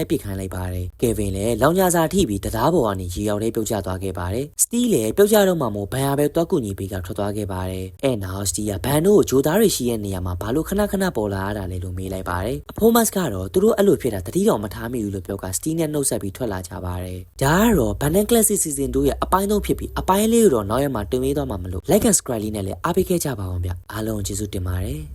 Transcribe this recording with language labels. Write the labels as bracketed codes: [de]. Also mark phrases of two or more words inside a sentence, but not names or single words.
[my] ပစ်ခိုင်းလိုက်ပါတယ်။ကယ်ဗင်လည်းလောင်ချာစာထိပြီးတရားပေါ်ကနေရေရောက်လေးပြုတ်ကျသွားခဲ့ပါတယ်။စတီလည်းပြုတ်ကျတော့မှမို့ဘန်ဟာပဲတွားကူညီပေးကထွက်သွားခဲ့ပါတယ်။အဲ့နောက်စတီကဘန်တို့ကိုဂျိုသားတွေရှိတဲ့နေရာမှာဘာလို့ခဏခဏပေါ်လာရတာလဲလို့မေးလိုက်ပါတယ်။အဖိုးမတ်ကတော့သူတို့အဲ့လိုဖြစ်တာတတိတော်မထားမိဘူးလို့ပြောကစတီနဲ့နှုတ်ဆက်ပြီးထွက်လာကြပါတယ်။ဒါကတော့ဘန်နဲ့ Classic Season 2ရဲ့အပိုင်း3ဖြစ်ပြီးအပိုင်းလေးကိုတော့နောက်ရက်မှာတင်ပေးသွားမှာမလို့ [en] like and subscribe [my] လေးနဲ့လည်းအားပေးခဲ့ကြပါအောင်ဗျ။အားလုံးကျေးဇူးတင်ပါတယ်။